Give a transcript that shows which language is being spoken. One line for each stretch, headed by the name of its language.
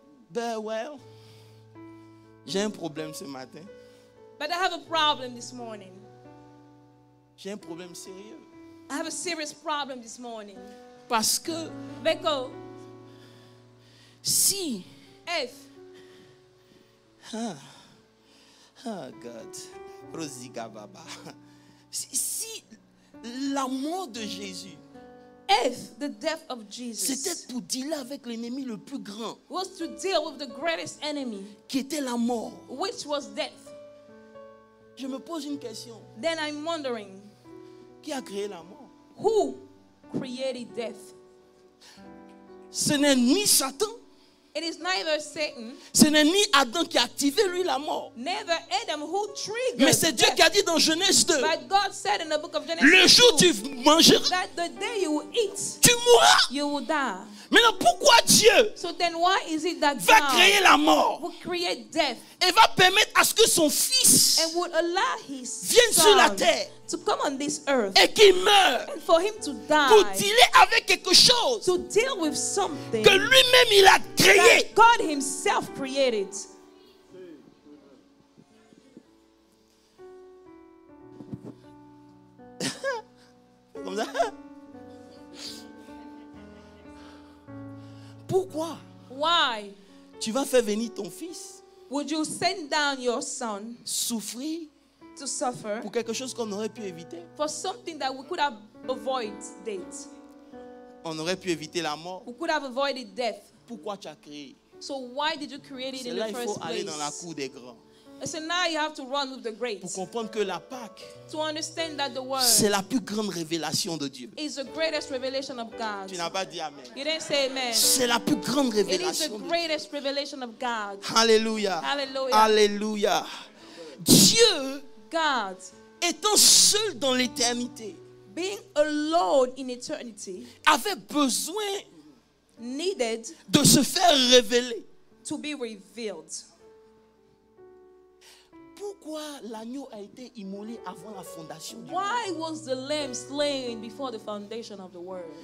French: Ben well, j'ai un problème ce matin.
English: But I have a problem this morning.
French: J'ai un problème sérieux.
English: I have a serious problem this morning.
French: Parce que
English: Because
French: si,
English: if
French: God, Rosiga Baba, si la mort de Jésus,
English: if the death of Jesus
French: c'était pour dealer avec l'ennemi le plus grand,
English: was to deal with the greatest enemy,
French: qui était la mort,
English: which was death,
French: je me pose une question.
English: then I'm wondering,
French: Qui a créé la mort?
English: who created death?
French: Ce n'est ni Satan,
English: It is neither Satan,
French: ce n'est ni Adam qui a activé lui la mort.
English: neither Adam who triggered
French: Mais c'est Dieu
English: death.
French: qui a dit dans Genèse 2,
English: But God said in the book of Genesis
French: le jour où
English: 2,
French: tu mangeras,
English: that the day you will eat,
French: tu mourras.
English: you will die.
French: Maintenant, pourquoi Dieu
English: So then why is it that
French: va créer
English: God
French: la mort
English: will create death
French: et va permettre à ce que son fils
English: and would allow his
French: vienne sur la
English: son
French: terre
English: to come on this earth
French: et qu'il meure
English: and for him to
French: pour
English: die,
French: dealer avec quelque chose
English: to deal with something
French: que lui-même il a créé?
English: that God himself created?
French: Comme ça. Pourquoi?
English: Why
French: Tu vas faire venir ton fils
English: would you send down your son
French: souffrir
English: to suffer
French: pour quelque chose qu'on aurait pu éviter?
English: for something that we could have avoided?
French: On aurait pu éviter la mort.
English: We could have avoided death.
French: Pourquoi tu as créé?
English: So why did you create it
French: C'est
English: in
French: là
English: the
French: il faut
English: first
French: aller dans la
English: place?
French: cour des grands
English: So now you have to run with the great
French: pour comprendre que la Pâque,
English: to understand that the word
French: c'est la plus grande révélation de Dieu.
English: is the greatest revelation of God.
French: Tu n'as pas dit Amen.
English: You didn't say amen.
French: C'est la plus grande
English: It is the
French: révélation de Dieu.
English: greatest revelation of God.
French: Alléluia.
English: Hallelujah.
French: Alléluia. Dieu,
English: God,
French: étant seul dans l'éternité,
English: being alone in eternity,
French: avait besoin
English: needed
French: de se faire révéler.
English: to be revealed.
French: Pourquoi l'agneau a été immolé avant la fondation du monde?
English: Why was the lamb slain before the foundation of the world?